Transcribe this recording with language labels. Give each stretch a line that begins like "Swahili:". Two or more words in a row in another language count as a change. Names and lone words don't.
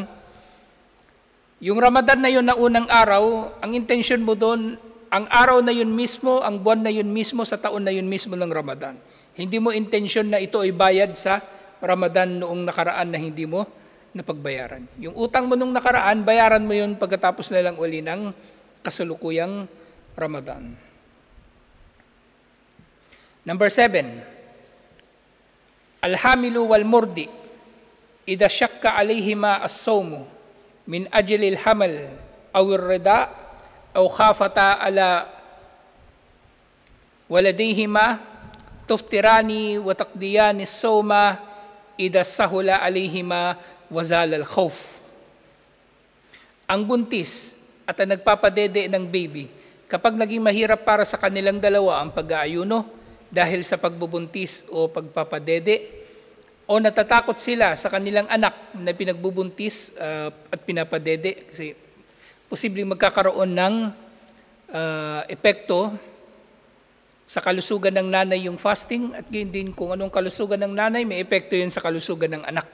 Filipino: Yung Ramadan na yun na unang araw, ang intention mo doon, ang araw na yun mismo, ang buwan na yun mismo, sa taon na yun mismo ng Ramadan. Hindi mo intensyon na ito ay bayad sa Ramadan noong nakaraan na hindi mo napagbayaran. Yung utang mo nung nakaraan, bayaran mo yun pagkatapos na lang uli ng kasalukuyang Ramadan.
Arabic: Number 7, الحامل والمرضع إذا شق عليهما الصوم من أجل الحمل أو الرضاع أو خافتا على ولديهما تفطران وتقضيان الصوم إذا سهل عليهما وزال الخوف.
Filipino: Ang buntis at ang nagpapadede ng baby, kapag naging mahirap para sa kanilang dalawa ang pag-aayuno dahil sa pagbubuntis o pagpapadede, o natatakot sila sa kanilang anak na pinagbubuntis at pinapadede, kasi posibleng magkakaroon ng epekto sa kalusugan ng nanay yung fasting, at gayon din kung anong kalusugan ng nanay, may epekto yun sa kalusugan ng anak.